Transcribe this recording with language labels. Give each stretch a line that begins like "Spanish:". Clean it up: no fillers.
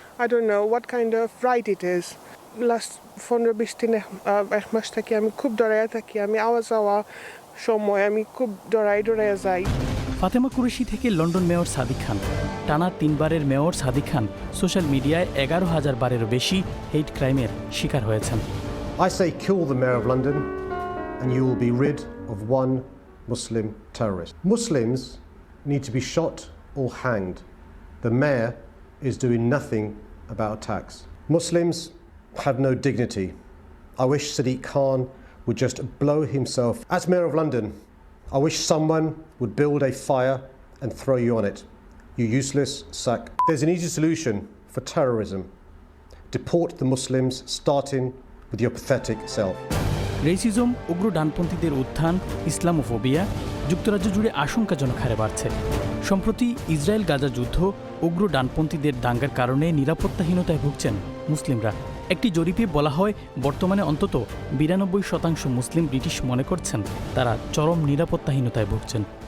English: I don't know what kind of right it is.
Bangla: Last 15-20 দিন এক মাস থাকি আমি খুব ডরাইয়া থাকি। আমি আওয়া যাওয়া সময় আমি খুব ডরাইয়া যাই। ফাতেমা কুরেশি থেকে লন্ডন মেয়র সাদিক খান। টানা 3 বারের মেয়র সাদিক খান সোশ্যাল মিডিয়ায় 11,000 বারেরও বেশি হেট ক্রাইমের শিকার হয়েছেন।
English: I say kill the Mayor of London and you will be rid of one Muslim terrorist. Muslims need to be shot or hanged. The Mayor is doing nothing about attacks. Muslims have no dignity. I wish Sadiq Khan would just blow himself. As Mayor of London, I wish someone would build a fire and throw you on it. You useless sack. There's an easy solution for terrorism. Deport the Muslims, starting with your pathetic self.
Bangla: Racism, উগ্র ডানপন্থীদের উত্থান, Islamophobia যুক্তরাজ্য জুড়ে আশঙ্কাজনক হারে বাড়ছে। সম্প্রতি Israel Gaza যুদ্ধ, উগ্র ডানপন্থীদের দাঙ্গার কারণে নিরাপত্তাহীনতায় ভুগছেন মুসলিমরা। একটি জরিপে বলা হয় বর্তমানে অন্তত 92% মুসলিম ব্রিটিশ মনে করছেন তারা চরম নিরাপত্তাহীনতায় ভুগছেন।